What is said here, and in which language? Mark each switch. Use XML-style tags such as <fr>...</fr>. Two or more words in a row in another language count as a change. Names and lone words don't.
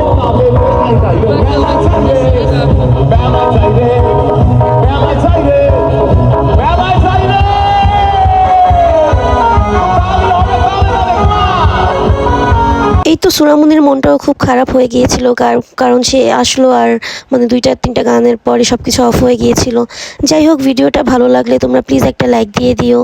<es>una vez, bella Chile, bella Chile, bella Chile, bella Chile.</es> <bn>এই তো সোনামণির মনটাও খুব খারাপ হয়ে গিয়েছিল, কারণ সে আসলো আর মানে 2-3টা গানের পরে সব কিছু অফ হয়ে গিয়েছিল। যাই হোক, ভিডিওটা ভালো লাগলে তোমরা প্লিজ একটা লাইক দিয়ে দিও।</bn>